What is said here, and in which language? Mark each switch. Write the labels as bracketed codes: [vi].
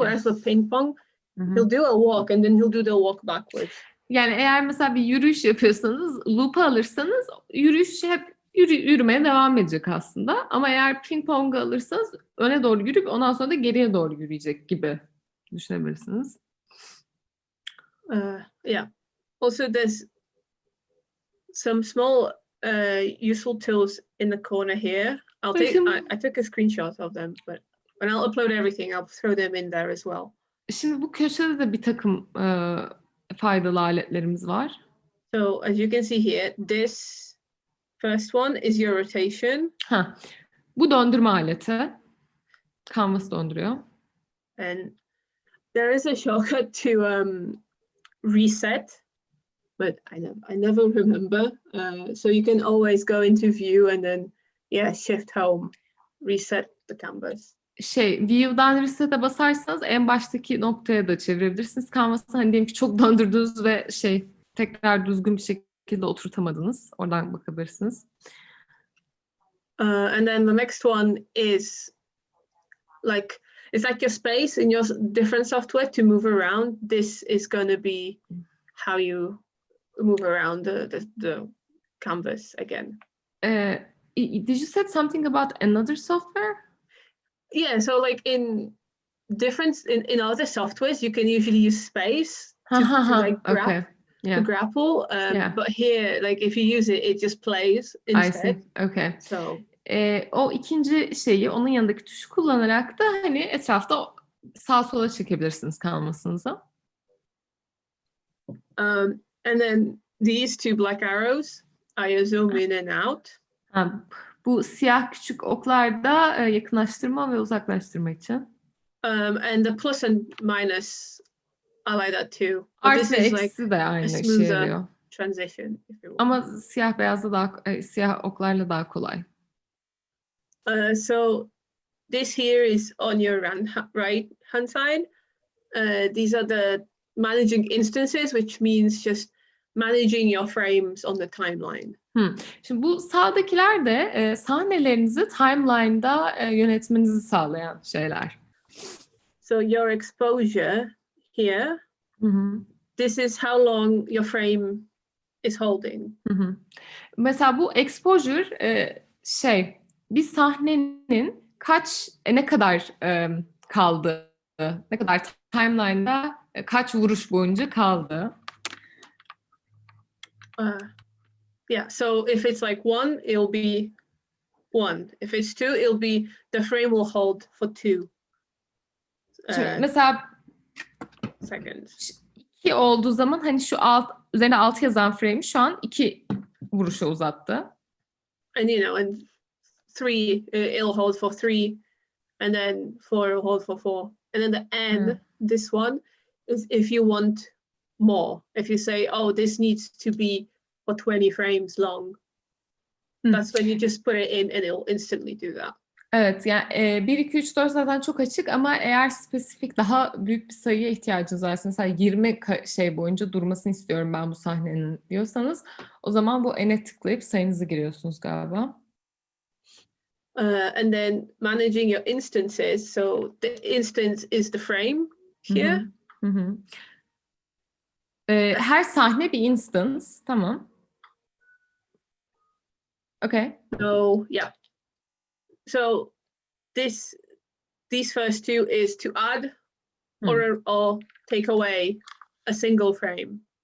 [en] Whereas with ping pong, he'll do a walk and then he'll do the walk backwards. [tr] Yani eğer mesela bir yürüyüş yapıyorsanız, loop'u alırsanız yürüyüş hep yürümeye devam edecek aslında. Ama eğer ping pong'u alırsanız öne doğru yürüyüp ondan sonra da geriye doğru yürüyecek gibi düşünebilirsiniz. [en] Yeah. Also, there's some small useful tools in the corner here. I took a screenshot of them, but when I'll upload everything, I'll throw them in there as well. [tr] Şimdi bu köşede de bir takım faydalı aletlerimiz var. [en] So as you can see here, this first one is your rotation. [tr] Bu döndürme aleti. Canvas döndürüyor. [en] And there is a shortcut to reset, but I never remember. So you can always go into view and then shift home, reset the canvas. [tr] View'dan reset'e basarsanız en baştaki noktaya da çevirebilirsiniz. Canvas'ı hani diyelim ki çok döndürdünüz ve tekrar düzgün bir şekilde oturtamadınız. Oradan bakabilirsiniz. [en] And then the next one is it's like your space in your different software to move around. This is going to be how you move around the canvas again. Did you say something about another software? Yeah, so like in other softwares, you can usually use space to grapple. But here, like if you use it, it just plays instead. I see. Okay. So [tr] o ikinci şeyi onun yanındaki tuşu kullanarak da hani etrafta sağa sola çekebilirsiniz canvas'ınızı. [en] And then these two black arrows, I zoom in and out. [tr] Bu siyah küçük oklar da yakınlaştırma ve uzaklaştırma için. [en] And the plus and minus, I like that too. [tr] Artı ve eksi de aynı işe yarıyor. [en] Transition, if you want. [tr] Ama siyah beyazda siyah oklarla daha kolay. [en] So this here is on your right hand side. These are the managing instances, which means just managing your frames on the timeline. [tr] Şimdi bu sağdakiler de sahnelerinizi timeline'da yönetmenizi sağlayan şeyler. [en] So your exposure here, this is how long your frame is holding. [tr] Mesela bu exposure bir sahnenin ne kadar kaldı, ne kadar timeline'da kaç vuruş boyunca kaldı. [en] Yeah, so if it's like 1, it'll be 1. If it's 2, it'll be the frame will hold for 2. [tr] Mesela [en] seconds. [tr] 2 olduğu zaman hani şu üzerine 6 yazan frame şu an 2 vuruşa uzattı. [en] And and 3 it'll hold for 3, and then 4 will hold for 4. And then the end, this one is if you want more. If you say, oh, this needs to be for 20 frames long, that's when you just put it in and it'll instantly do that. [tr] Evet, yani 1, 2, 3, 4 zaten çok açık ama eğer spesifik daha büyük bir sayıya ihtiyacınız varsa, mesela 20 boyunca durmasını istiyorum ben bu sahnenin diyorsanız, o zaman bu n'e tıklayıp sayınızı giriyorsunuz galiba. [en] And then managing your instances. So the instance is the frame here. [tr] Her sahne bir instance. Tamam. [en] Okay. So yeah. So these first two is to add or take away a single frame.